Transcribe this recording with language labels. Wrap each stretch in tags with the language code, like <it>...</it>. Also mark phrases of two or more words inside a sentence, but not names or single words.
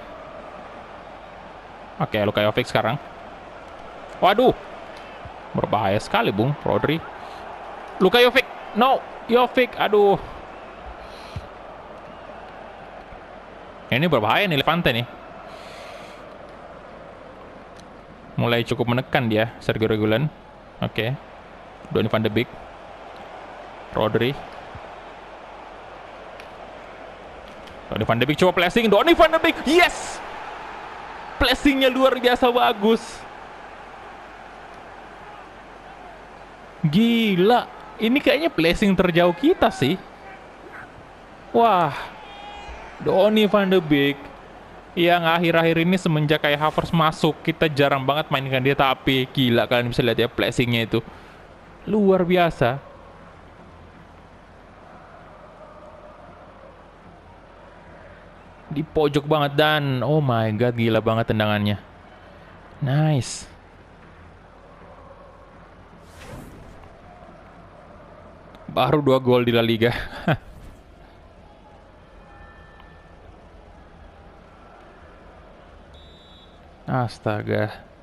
<id>Oke, Luka Jovic sekarang. Waduh, berbahaya sekali Bung Rodri. Luka Jovic, no, Jovic, aduh. Ini berbahaya nih Levante nih. Mulai cukup menekan dia, Sergio Reguilon. Oke. Donny van de Beek. Rodri. Donny van de Beek coba flashing. Donny van de Beek, yes! Flashingnya luar biasa bagus. Gila. Ini kayaknya flashing terjauh kita sih. Wah. Donny van de Beek. Yang akhir-akhir ini semenjak kayak Havertz masuk, kita jarang banget mainkan dia, tapi gila kalian bisa lihat ya flashingnya itu. Luar biasa. Di pojok banget dan</id> <en>oh my god,</en> <id>gila banget tendangannya. Nice. Baru 2 gol di La Liga. Astaga.</id>